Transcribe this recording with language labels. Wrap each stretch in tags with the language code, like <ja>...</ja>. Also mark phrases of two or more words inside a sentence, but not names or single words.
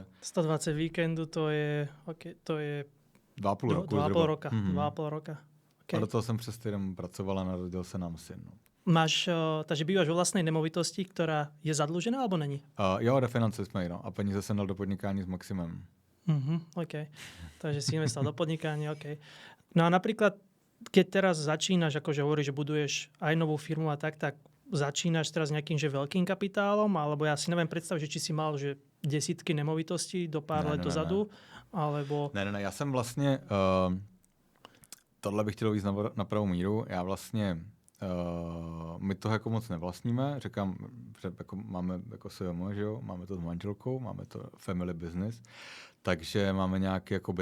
<cs>120 víkendů, to je 2,5 roku.</cs> <sk>2,5 roka. Okay.</sk> <cs>A do toho jsem přes týden pracoval a narodil se nám syn. No.</cs> <sk>Takže býváš vo vlastnej nemovitosti, ktorá je zadlužená, alebo není?</sk> <cs>Jo, refinancie jsme ji, no. A peníze jsem dal do podnikání s Maximem. OK.</cs> <sk>Takže si investoval do podnikania, OK. No a napríklad, keď teraz začínaš, akože hovoríš, že buduješ aj novú firmu a tak začínaš teraz nejakým že veľkým kapitálom, alebo ja si neviem predstaviť, že či si mal že desítky nemovitostí do pár let dozadu, alebo...</sk> <cs>Ne, já jsem vlastně, tohle bych chtěl víc na pravou míru, já vlastně, my toho jako moc nevlastníme, říkám, že jako máme jako SVM, že jo, máme to s manželkou, máme to</cs> <en>family business,</en> <cs>takže máme nějaký jako byt</cs>